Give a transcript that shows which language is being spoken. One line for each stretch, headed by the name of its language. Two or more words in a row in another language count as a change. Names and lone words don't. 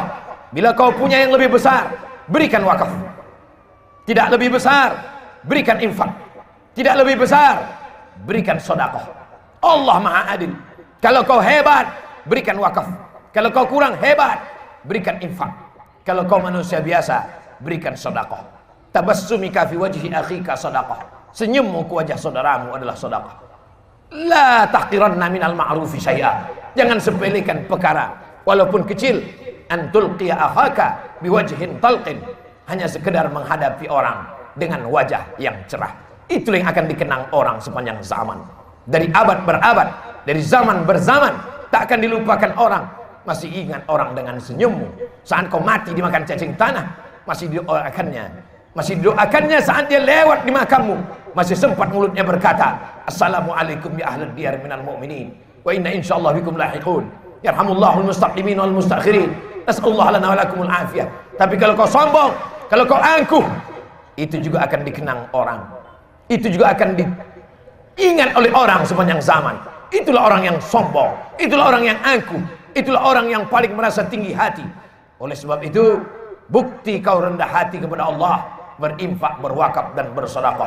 Indonesian: Bila kau punya yang lebih besar, berikan wakaf. Tidak lebih besar, berikan infak. Tidak lebih besar, berikan sedekah. Allah Maha Adil. Kalau kau hebat, berikan wakaf. Kalau kau kurang hebat, berikan infak. Kalau kau manusia biasa, berikan sedekah.
Arabic: تبسمك في وجه أخيك sedekah.
Indonesian: Senyummu ke wajah saudaramu adalah sedekah.
Arabic: لا تحقرن من المعروف شيئا.
Indonesian: Jangan sepelekan perkara walaupun kecil.
Arabic: أن تلقى أخاك بوجه طلق.
Indonesian: Hanya sekedar menghadapi orang dengan wajah yang cerah. Itu yang akan dikenang orang sepanjang zaman. Dari abad berabad, dari zaman berzaman, tak akan dilupakan orang. Masih ingat orang dengan senyummu. Saat kau mati dimakan cacing tanah, masih didoakannya. Masih didoakannya saat dia lewat di makammu. Masih sempat mulutnya berkata,
Arabic: السلام عليكم يا أهل الديار من المؤمنين وإنا إن شاء الله بكم لاحقون. يرحم الله المستقدمين والمستأخرين نسأل الله لنا ولكم العافية.
Indonesian: Tapi kalau kau sombong, kalau kau angkuh, itu juga akan dikenang orang. Itu juga akan diingat oleh orang sepanjang zaman. Itulah orang yang sombong, itulah orang yang angkuh, itulah orang yang paling merasa tinggi hati. Oleh sebab itu, bukti kau rendah hati kepada Allah, berinfak, berwakaf dan bersedekah.